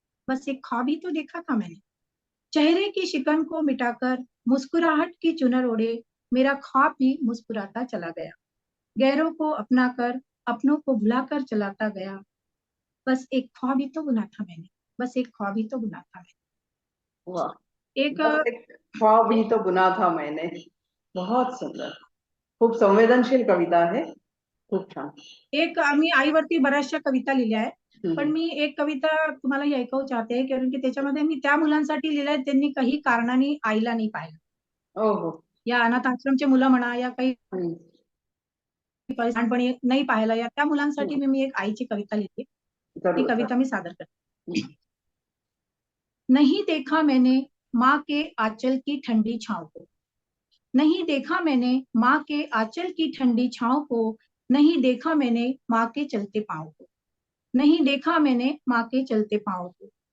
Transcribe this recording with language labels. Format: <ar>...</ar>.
<hi>बस एक ख्वाब ही तो देखा था मैंने। चेहरे की शिकन को मिटाकर मुस्कुराहट की चुनर ओढ़े, मेरा ख्वाब भी मुस्कुराता चला गया। गैरों को अपना कर अपनों को भुलाकर चलाता गया। बस एक ख्वाब ही तो बुना था मैंने। बस एक ख्वाब ही तो बुना था मैंने। वाह, एक बस एक ख्वाब ही तो बुना था मैंने. बहुत सुंदर.</hi> <mr>खूप संवेदनशील कविता आहे. खूप छान. एक आम्ही आईवरती बऱ्याचशा कविता लिहिल्या आहेत, पण हम्म. मी एक कविता तुम्हाला ही ऐकवू चाहते, कारण की त्याच्यामध्ये मी त्या मुलांसाठी लिहिलंय त्यांनी काही कारणाने आईला नाही पाहिलं. हो हो. या अनाथ आश्रमचे मुलं म्हणा, या काही हम्म. लहानपणी नाही पाहिलं, या त्या मुलांसाठी हम्म. मी एक आईची कविता लिहिली. ती जरूर कविता जरूर. मी सादर करते. हम्म.</mr> <hi>नहीं देखा मैंने माँ के आंचल की ठंडी छाँव को, नहीं देखा मैंने माँ के आंचल की ठंडी छाँव को, नहीं देखा मैंने माँ के चलते पाँव को, नहीं देखा मैंने माँ के चलते पाँव को।</hi>